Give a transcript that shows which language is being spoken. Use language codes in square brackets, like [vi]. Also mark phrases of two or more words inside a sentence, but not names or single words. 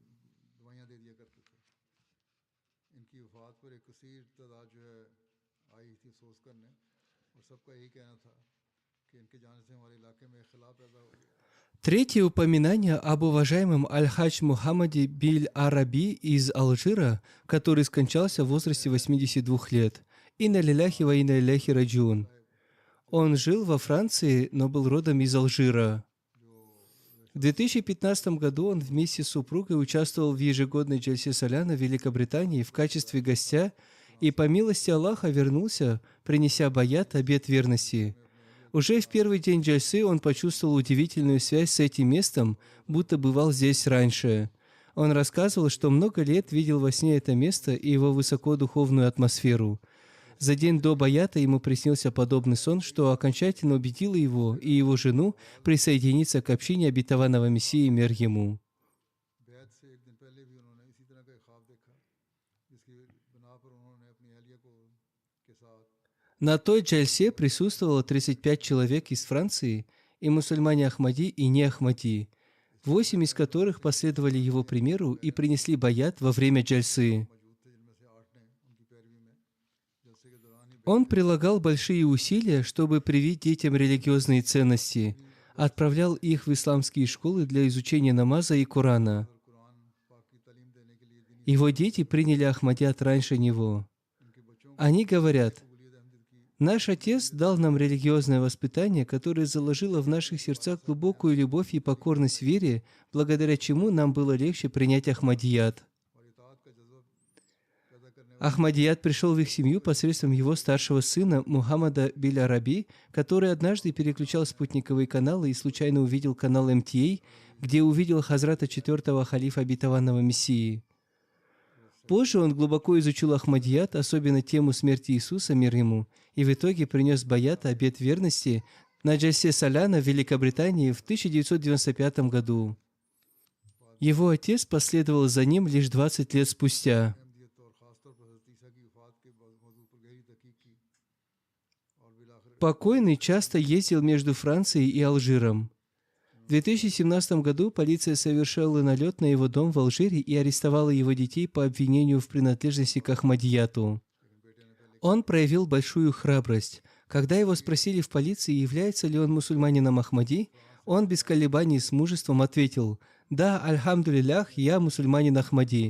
[ru] Третье упоминание об уважаемом Аль-Хадж Мухаммаде Биль-Араби из Алжира, который скончался в возрасте 82 лет. [ar] إنا لله وإنا إليه راجعون. [ru] Он жил во Франции, но был родом из Алжира. В 2015 году он вместе с супругой участвовал в ежегодной джальсе Саляна в Великобритании в качестве гостя и по милости Аллаха вернулся, принеся баят, обет верности. Уже в первый день джальсы он почувствовал удивительную связь с этим местом, будто бывал здесь раньше. Он рассказывал, что много лет видел во сне это место и его высокодуховную атмосферу. За день до баята ему приснился подобный сон, что окончательно убедило его и его жену присоединиться к общине обетованного Мессии, мир ему. [ur] بیعت سے ایک دن پہلے بھی انہوں نے اسی طرح کا ایک خواب دیکھا جس کی بنا پر انہوں نے اپنی اہلیہ کو کے ساتھ [ru] На той джальсе присутствовало 35 человек из Франции, и мусульмане Ахмади и не Ахмади, 8 из которых последовали его примеру и принесли баят во время джальсы. [ur] موجود تھے جن میں سے 8 نے ان کی پیروی میں جلسے کے دوران ہی [ru] Он прилагал большие усилия, чтобы привить детям религиозные ценности, отправлял их в исламские школы для изучения намаза и Корана. [ur] قرآن پاک کی تعلیم دینے کے لیے دینی [ru] Его дети приняли Ахмадият раньше него. [ur] ان کے بچوں [ru] Они говорят: [ur] قبولیت احمد کی [ru] «Наш отец дал нам религиозное воспитание, которое заложило в наших сердцах глубокую любовь и покорность вере, благодаря чему нам было легче принять Ахмадият». [ur] اور اطاعت کا جذبہ پیدا کرنے [ru] Ахмадият пришел в их семью посредством его старшего сына Мухаммада Биль Араби, который однажды переключал спутниковые каналы и случайно увидел канал МТА, где увидел Хазрата четвертого халифа обетованного Мессии. Позже он глубоко изучил Ахмадият, особенно тему смерти Иисуса, мир ему, и в итоге принес баят, обет верности, на джальсе Саляна в Великобритании в 1995 году. Его отец последовал за ним лишь 20 лет спустя. [ur] احمدیت اور خاص طور پر حضرت عیسیٰ کی وفات کے موضوع پر گہری تحقیق کی اور بالآخر [ru] Покойный часто ездил между Францией и Алжиром. В 2017 году полиция совершила налет на его дом в Алжире и арестовала его детей по обвинению в принадлежности к Ахмадияту. Он проявил большую храбрость. Когда его спросили в полиции, является ли он мусульманином Ахмади, он без колебаний с мужеством ответил: «Да, альхамдулиллях, я мусульманин Ахмади».